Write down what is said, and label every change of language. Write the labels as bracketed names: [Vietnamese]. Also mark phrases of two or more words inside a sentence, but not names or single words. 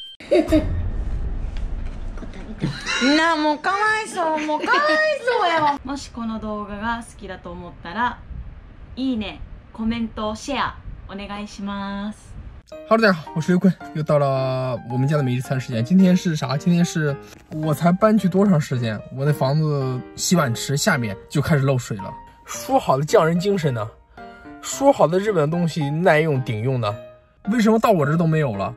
[Japanese] なもうかわいそうもうかわいそうやわ。もしこの動画が好きだと思ったらいいね、コメント、シェアお願いします。 [Chinese] 好的，大家好，我是刘坤，又到了我们家的每日餐时间。今天是啥？今天是我才搬去多长时间，我的房子洗碗池下面就开始漏水了。说好的匠人精神呢？说好的日本的东西耐用顶用呢？为什么到我这都没有了？